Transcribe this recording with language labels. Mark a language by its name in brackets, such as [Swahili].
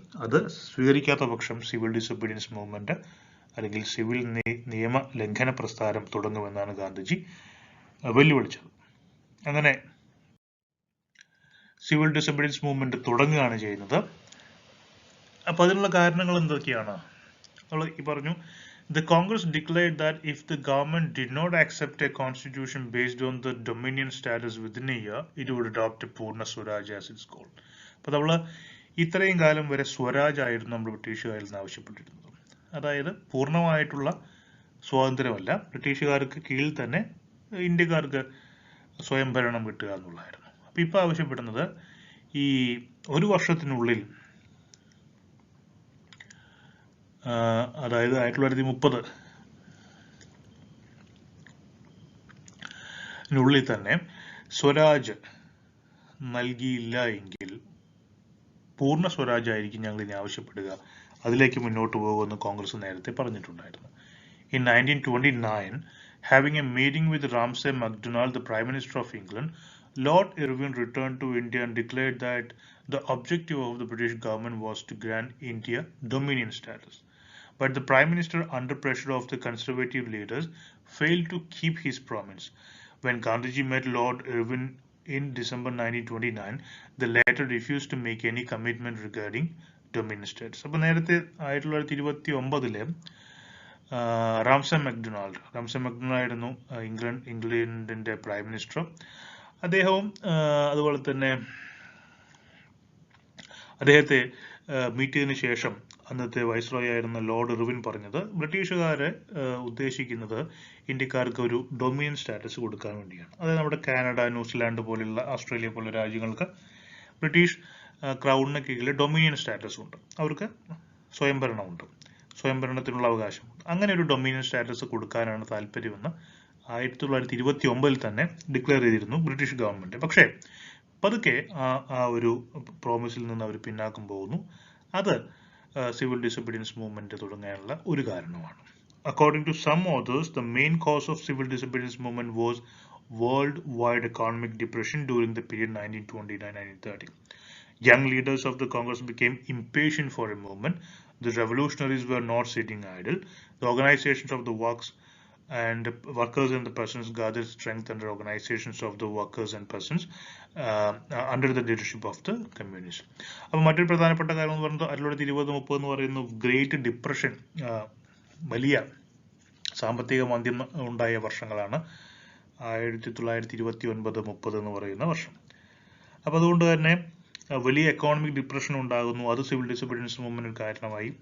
[Malayalam] അത് സ്വീകരിക്കാത്ത പക്ഷം civil disobedience movement അല്ലെങ്കിൽ സിവിൽ നിയമ ലംഘന പ്രസ്ഥാനം തുടങ്ങുമെന്നാണ് ഗാന്ധിജി വെല്ലുവിളിച്ചത്. അങ്ങനെ സിവിൽ ഡിസൊബീഡിയൻസ് മൂവ്മെന്റ് തുടങ്ങുകയാണ് ചെയ്യുന്നത്. അപ്പൊ അതിനുള്ള കാരണങ്ങൾ എന്തൊക്കെയാണ്? ഈ പറഞ്ഞു, [English] the Congress declared that if the government did not accept a constitution based on the dominion status within a year, it would adopt a Purna Swaraj as its goal. [Malayalam] അപ്പൊ നമ്മള് ഇത്രയും കാലം വരെ സ്വരാജ് ആയിരുന്നു നമ്മൾ ബ്രിട്ടീഷുകാരിൽ നിന്ന് ആവശ്യപ്പെട്ടിരുന്നത്. അതായത് പൂർണ്ണമായിട്ടുള്ള സ്വാതന്ത്ര്യമല്ല, ബ്രിട്ടീഷുകാർക്ക് കീഴിൽ തന്നെ ഇന്ത്യക്കാർക്ക് സ്വയംഭരണം കിട്ടുക എന്നുള്ളതായിരുന്നു. അപ്പൊ ഇപ്പൊ ആവശ്യപ്പെടുന്നത് ഈ ഒരു വർഷത്തിനുള്ളിൽ, അതായത് 1930 തന്നെ സ്വരാജ് നൽകിയില്ല എങ്കിൽ പൂർണ്ണ സ്വരാജ് ആയിരിക്കും ഞങ്ങൾ ഇനി ആവശ്യപ്പെടുക, അതിലേക്ക് മുന്നോട്ട് പോകുമെന്ന് കോൺഗ്രസ് നേരത്തെ പറഞ്ഞിട്ടുണ്ടായിരുന്നു. [English] In 1929, having a meeting with Ramsay MacDonald, the Prime Minister of England, Lord Irwin returned to India and declared that the objective of the British government was to grant India dominion status. But the Prime Minister, under pressure of the conservative leaders, failed to keep his promise. When Gandhiji met Lord Irwin in December 1929, the latter refused to make any commitment regarding dominion status. [Malayalam] അപ്പോൾ നേരത്തെ 1929 Ramsay MacDonald ആയിരുന്നു ഇംഗ്ലണ്ടിന്റെ prime minister. അദ്ദേഹവും അതുപോലെ തന്നെ അദ്ദേഹത്തെ meet ചെയ്തതിനു ശേഷം അന്നത്തെ വൈസ്രോയി ആയിരുന്ന ലോർഡ് ഇർവിൻ പറഞ്ഞത് ബ്രിട്ടീഷുകാരെ ഉദ്ദേശിക്കുന്നത് ഇന്ത്യക്കാർക്ക് ഒരു ഡൊമിനിയൻ സ്റ്റാറ്റസ് കൊടുക്കാൻ വേണ്ടിയാണ്. അതായത് നമ്മുടെ കാനഡ, ന്യൂസിലാൻഡ് പോലുള്ള, ഓസ്ട്രേലിയ പോലുള്ള രാജ്യങ്ങൾക്ക് ബ്രിട്ടീഷ് ക്രൗണിന് കീഴിൽ ഡൊമിനിയൻ സ്റ്റാറ്റസ് ഉണ്ട്, അവർക്ക് സ്വയംഭരണമുണ്ട്, സ്വയംഭരണത്തിനുള്ള അവകാശമുണ്ട്. അങ്ങനെ ഒരു ഡൊമിനിയൻ സ്റ്റാറ്റസ് കൊടുക്കാനാണ് താല്പര്യമെന്ന് 1929 തന്നെ ഡിക്ലെയർ ചെയ്തിരുന്നു ബ്രിട്ടീഷ് ഗവൺമെന്റ്. പക്ഷേ പതുക്കെ ആ ഒരു പ്രോമിസിൽ നിന്ന് അവർ പിന്നാക്കം പോകുന്നു. അത് സിവിൽ ഡിസൊബീഡിയൻസ് മൂവ്മെന്റ് തുടങ്ങാനുള്ള ഒരു കാരണമാണ്. [English] According to some authors, the main cause of civil disobedience movement was worldwide economic depression during the period 1929-1930. Young leaders of the Congress became impatient for a movement. The revolutionaries were not sitting idle. The organizations of the workers and the peasants gathered strength under organizations of the workers and peasants under the leadership of the communists. [Malayalam] അപ്പോൾ മറ്റൊരു പ്രധാനപ്പെട്ട കാര്യം എന്ന് പറയുന്നത് 1920-30 എന്ന് പറയുന്ന great depression, വലിയ സാമ്പത്തിക മാന്ദ്യം ഉണ്ടായ വർഷങ്ങളാണ് 1929-30 എന്ന് പറയുന്ന വർഷം. അപ്പോൾ അതുകൊണ്ട് തന്നെ വലിയ എക്കോണമിക് ഡിപ്രഷൻ ഉണ്ടാകുന്നു. അത് സിവിൽ ഡിസൊബീഡിയൻസ് മൂവ്മെന്റിന് കാരണമായി.